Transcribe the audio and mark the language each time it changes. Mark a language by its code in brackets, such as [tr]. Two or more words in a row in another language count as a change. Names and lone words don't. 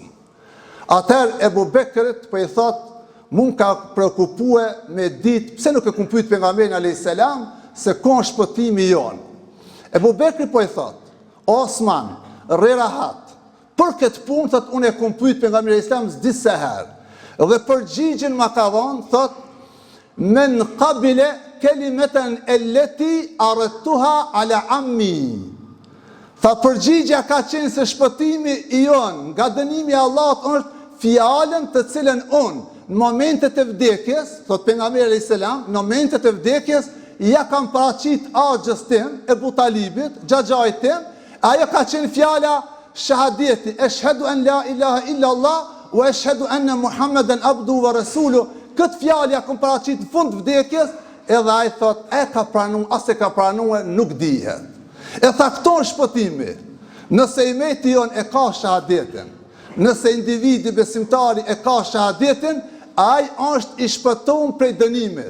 [sq] Atëherë Ebu Bekrit po i thot: mu ka preokupue me ditë, pse nuk e kum pyet pejgamberin [ar] عليه السلام [sq] se ka shpëtimi jon. Ebu Bekri po i thot: Osman, rre rahat, për këtë punë thot unë e kum pyet pejgamberin [ar] عليه السلام [sq] disa herë. Dhe përgjigjen ma ka dhënë, thot: [ar] من قبل الكلمة التي أردتها على عمي. [sq] Tha, përgjigja ka qenë se shpëtimi i jon nga dënimi i Allahut është fjalën të cilën unë në momentet e vdekjes, thot pejgamberi [ar] عليه السلام, [sq] në momentet e vdekjes ja kam paraqit axhës tim, Ebu Talibit, xhaxhait tim, ajo ka qenë fjala shahadeti, [ar] أشهد أن لا إله إلا الله وأشهد أن محمدا عبده ورسوله. [sq] Këtë fjalë ja kam paraqit në fund vdekjes, edhe ai thot, e ka pranu, as e ka pranue, nuk dihet. E tha, këto është shpëtimi. Nëse imeti jon e ka shahadetin, nëse individi besimtari e ka shahadetin, ai është i shpëtuar prej dënimit.